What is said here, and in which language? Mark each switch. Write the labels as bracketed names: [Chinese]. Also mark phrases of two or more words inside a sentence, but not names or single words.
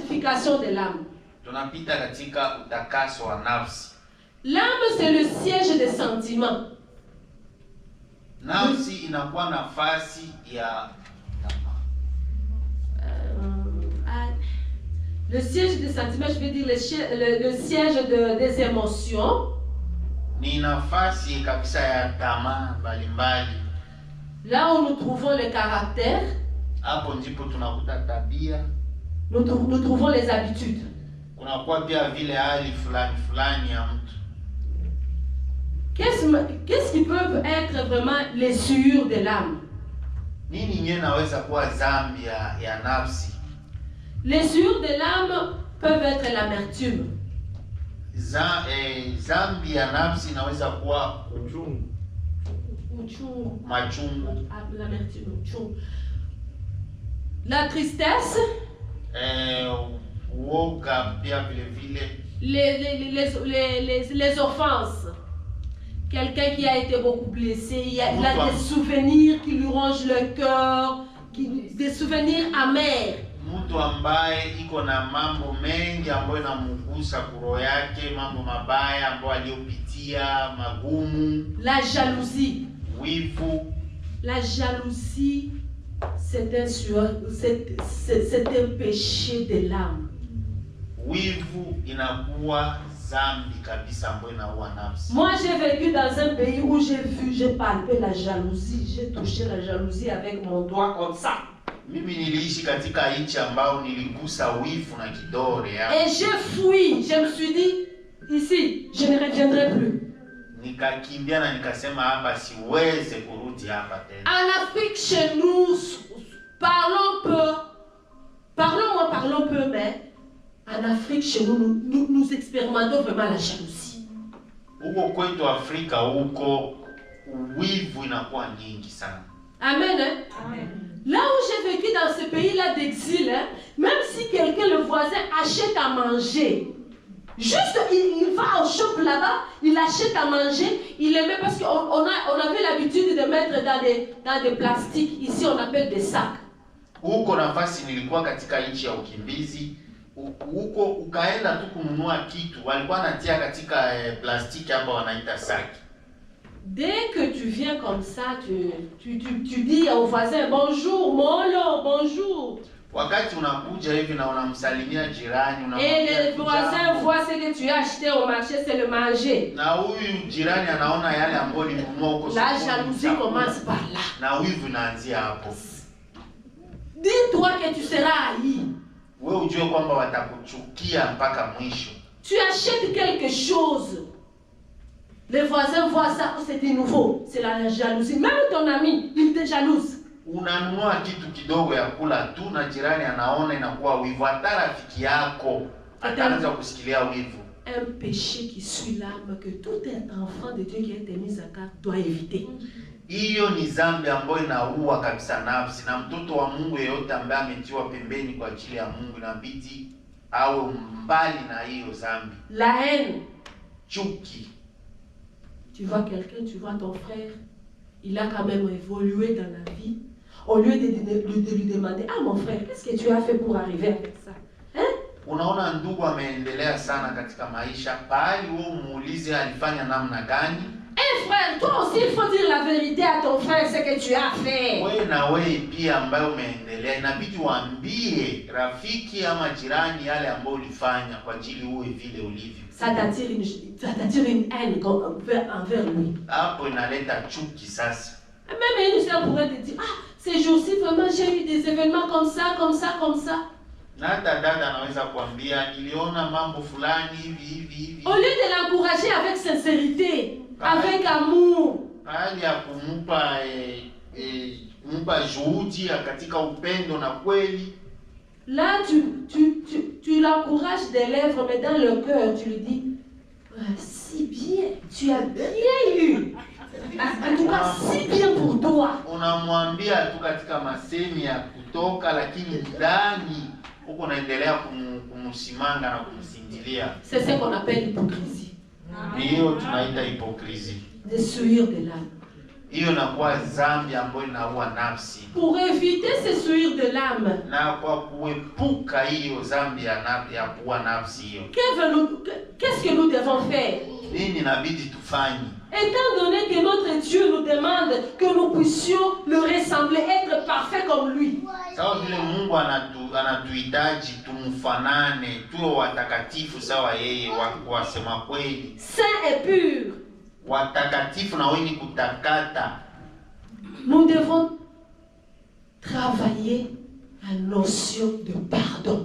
[French] purification de l'âme. [Swahili] Tunapita katika utakaso wa nafsi. [French] L'âme, c'est le siège des sentiments. [Swahili] Nafsi inakuwa nafasi ya [French] le siège des sentiments, je veux dire le siège des émotions. [Swahili] Ni nafasi kabisa ya tamaa mbalimbali. [French] Là où nous trouvons le caractère, [Swahili] hapo ndipo tunakuta tabia, [French] nous trouvons les habitudes. [Swahili] Kunakuwa pia vile hali fulani ya mtu. [French] Qu'est-ce qui peuvent être vraiment les souillures de l'âme? [Swahili] Nini yenyewe naweza kuwa dhambi ya nafsi? [French] Les souillures de l'âme peuvent être l'amertume. [Swahili] Dhambi ya nafsi inaweza kuwa machungu. [French] L'amertume, la tristesse, [Swahili] uoga pia vile. [French] Les offenses. Quelqu'un qui a été beaucoup blessé, il a des souvenirs qui lui rongent le cœur, des souvenirs amers. [Swahili] Mtu ambaye iko na mambo mengi ambayo inamugusa kuro yake, mambo mabaya ambayo aliyopitia, magumu. [French] La jalousie. [Swahili] Wivu. [French] La jalousie, c'est un péché de l'âme. [Swahili] Wivu inakuwa zambi kabisa ambayo inaua nafsi. [French] Moi, j'ai vécu dans un pays où j'ai palpé la jalousie, j'ai touché la jalousie avec mon doigt comme ça. [Swahili] Mimi niliishi katika nchi ambao niligusa wivu na kidole ya. [French] Et j'ai fui, je me suis dit ici, je ne reviendrai plus. [Swahili] Nikakimbia na nikasema hapa siweze kurudi hapa tena. [French] En Afrique chez nous, parlons peu, mais en Afrique chez nous expérimentons vraiment la jalousie. [Swahili] Huko kwetu Afrika huko wivu inakuwa nyingi sana. [French] Amen. Hein? Amen. Là où j'ai vécu dans ce pays-là d'exil, hein, même si quelqu'un, le voisin, achète à manger, juste il va au shop là-bas, il achète à manger, il le met parce qu'on avait l'habitude de mettre dans des plastiques, ici on appelle des sacs. [Swahili] Huko nafasi nilikuwa katika nchi ya ukimbizi, huko ukaenda tu kununua kitu, walikuwa natia katika plastiki hapa wanaita saki. [French] Dès que tu viens comme ça, tu dis au voisin bonjour, molo, bonjour. [Swahili] Wakati unakuja hivi na unamsalimia jirani, [French] et le voisin voit ce que tu as acheté au marché, c'est le manger. [Swahili] Na huyu jirani anaona yale ambayo ulinunua huko sokoni. [French] La jalousie commence par là. [Swahili] Na wivu inaanzia hapo. [French] Dis-toi que tu seras haï. [Swahili] Wewe ujue kwamba watakuchukia mpaka mwisho. [French] Tu achètes quelque chose. Les voisins voient ça, c'est nouveau, c'est la jalousie. Même ton ami, il te jalouse. [Swahili] Unanunua kitu kidogo ya kula tu na jirani anaona inakuwa wivu. Hata rafiki yako ataanza kusikilia wivu. [French] Un péché qui suit l'âme que tout enfant de Dieu qui a été mis à carte doit éviter. [Swahili] Hiyo ni dhambi ambayo inaua kabisa nafsi, na mtoto wa Mungu yeyote ambaye ametiwa pembeni kwa ajili ya Mungu inabidi awe mbali na hiyo dhambi. [French] La haine. [Swahili] Chuki. [French] Tu vois quelqu'un, tu vois ton frère, il a quand même évolué dans la vie. Au lieu de lui demander, ah mon frère, qu'est-ce que tu as fait pour arriver avec ça? Hein? [Swahili] Unaona ndugu ameendelea sana katika maisha, bali wewe umuulize alifanya namna gani? [French] Eh frère, toi aussi il faut dire la vérité à ton frère ce que tu as fait. [Swahili] Wewe na wewe pia ambaye umeendelea inabidi waambie rafiki ama jirani yale ambayo ulifanya kwa ajili uwe vile ulivyo. [French] Ça t'attire une haine envers lui. [Swahili] Hapo inaleta chuki sasa. [French] Même une sœur pourrait te dire, ah ces jours-ci vraiment j'ai eu des événements comme ça, comme ça, comme ça. [Swahili] Na hata dada anaweza kuambia niliona mambo fulani hivi. [French] Au lieu de l'encourager avec sincérité, avec amour. [Swahili] Hali ya kumpa juhudi katika upendo na kweli. [French] Là tu l'encourages des lèvres mais dans le cœur tu lui dis si bien, tu as bien eu. En tout cas si bien pour toi. [Swahili] Unamwambia tu katika masemi ya kutoka lakini ndani uko naendelea kumsimanga na kumsindilia. [French] C'est ce qu'on appelle l'hypocrisie. [Swahili] Hiyo tunaita hypocrisie. [French] Des souillures de l'âme. [Swahili] hiyo inakuwa dhambi ambayo inaua nafsi. [French] Pour éviter ces souillures de l'âme, [Swahili] Na kwa kuepuka hiyo dhambi ya kuua nafsi hiyo, [French] qu'est-ce que nous devons faire? [Swahili] nini inabidi tufanye? [French] Étant donné que notre Dieu nous demande que nous puissions le ressembler, être parfaits comme lui. [Swahili] Sawa vile Mungu anatuhitaji tumfanane, tuwe watakatifu sawa yeye, wasema kweli, [French] Saint et pur. [Swahili] watakatifu na wenye kutakata. [French] Nous devons travailler la notion de pardon.